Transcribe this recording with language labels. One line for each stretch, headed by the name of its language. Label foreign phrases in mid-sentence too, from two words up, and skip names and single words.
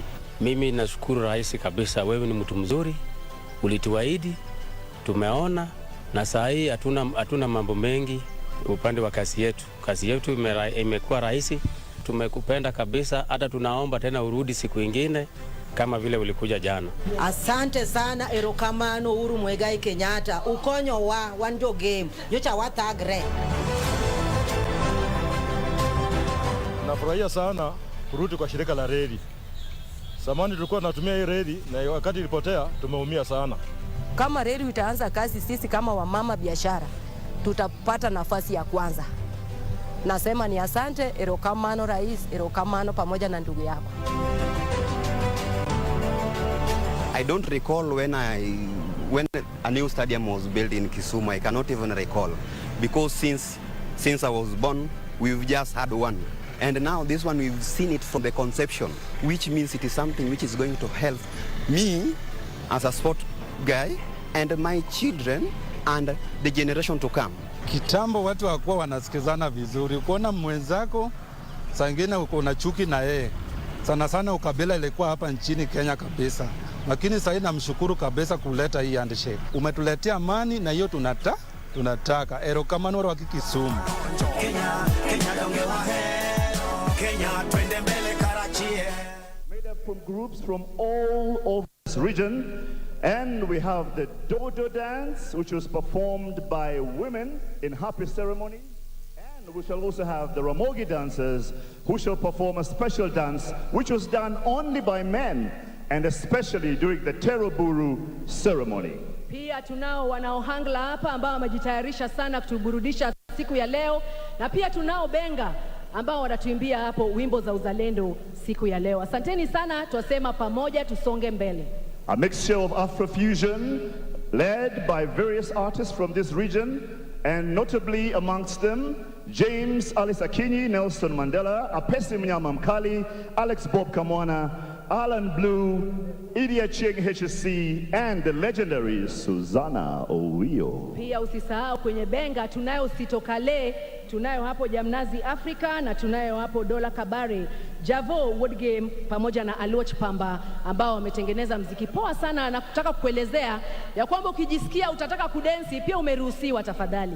Swahili: Mimi nashukuru Rais kabisa, wewe ni mtu mzuri, ulituahidi, tumeona, na saa hii hatuna mambo mengi upande wa kazi yetu. Kazi yetu imekuwa rahisi, tumekupenda kabisa, hata tunaomba tena urudi siku ingine kama vile ulikuja jana. Asante sana,
Luo (Kenya and Tanzania): erokamano Uhuru Muigai Kenyatta, ukonyo wa wanjo game nyocha watagre.
Swahili: Nafurahia sana kurudi kwa shirika la reli. Zamani tulikuwa tunatumia hii reli na wakati ilipotea tumeumia sana. Kama reli itaanza kazi, sisi kama wamama biashara tutapata nafasi ya kwanza. Nasema ni asante, erokamano rais, erokamano pamoja na ndugu yako.
English: I don't recall when a new stadium was built in Kisumu. I cannot even recall, because since I was born, we've just had one. And now this one, we've seen it from the conception, which means it is something which is going to help me as a sport guy and my children and the generation to come.
Swahili: Kitambo watu hawakuwa wanasikizana vizuri. Ukiona mwenzako saa ingine uko na chuki na yeye. Sana sana ukabila ilikuwa hapa nchini Kenya kabisa. Lakini sasa namshukuru kabisa kuleta hii handshake. Umetuletea amani na hiyo tunataka.
Luo (Kenya and Tanzania): Erokamano wa Kisumu.
English: Made up from groups from all over this region. And we have the Dodo dance, which was performed by women in happy ceremony. And we shall also have the Ramogi dancers, who shall perform a special dance, which was done only by men, and especially during the Teroburu ceremony.
Swahili: Pia tunao wanaohangla hapa ambao wamejitayarisha sana kutuburudisha siku ya leo, na pia tunao benga ambao wanatuimbia hapo wimbo za uzalendo siku ya leo. Asanteni sana, twasema pamoja tusonge mbele.
English: A mixture of Afrofusion led by various artists from this region, and notably amongst them James Alice Akinyi, Nelson Mandela, Apesi Mnyama Mkali, Alex Bob Kamwana, Alan Blue, Idi Achieng HSC, and the legendary Susanna Owio.
Swahili: Pia usisahau kwenye benga tunayo Sitokale, tunayo hapo Jamnazi Africa, na tunayo hapo Dola Kabare, Javo Wood Game pamoja na Aloch Pamba, ambao wametengeneza mziki poa sana, na kutaka kuelezea ya kwamba ukijisikia utataka kudensi pia umeruhusiwa, tafadhali.